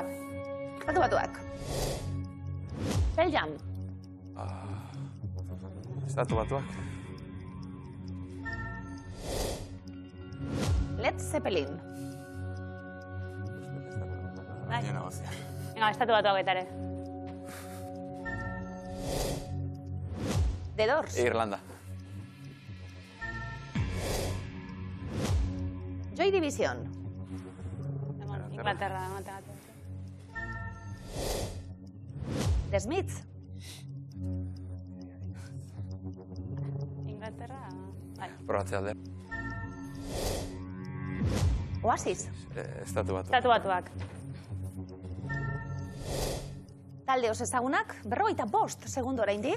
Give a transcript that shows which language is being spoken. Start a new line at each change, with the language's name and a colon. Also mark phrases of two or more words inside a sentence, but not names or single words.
Basque: Estatu Batuak. Belgium. Estatu Batuak. Led Zeppelin. Venga, Estatu Batuak baita ere. The Doors. Irlanda. Joy Division. Inglaterra. The Smiths. Inglaterra... Probatzea alde. Oasis. Estatu Batuak. Estatu Batuak. Talde oso ezagunak, 55 segundo oraindik.